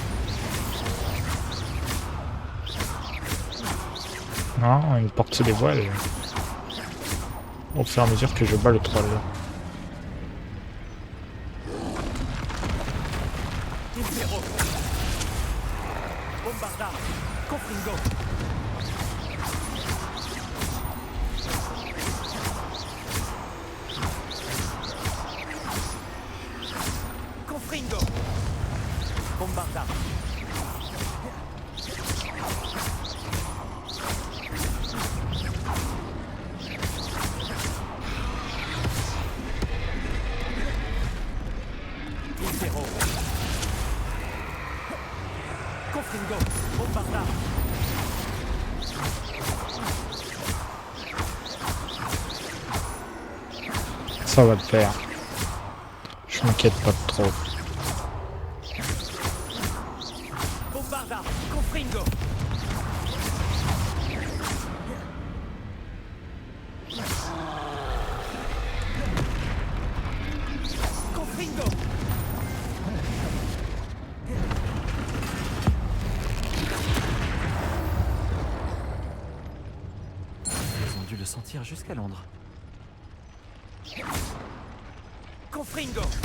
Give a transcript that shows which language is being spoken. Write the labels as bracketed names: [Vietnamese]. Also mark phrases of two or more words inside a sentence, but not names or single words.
[French] Non, une porte se dévoile. Au fur et à mesure que je bats le troll. Impero. Bombarda. Confringo. Confringo. Bombarda. Impero. Confringo. Bombarda. Ça va le faire. Je m'inquiète pas trop. Bombarda. Confringo. Confringo. Ils ont dû le sentir jusqu'à Londres. Confringo.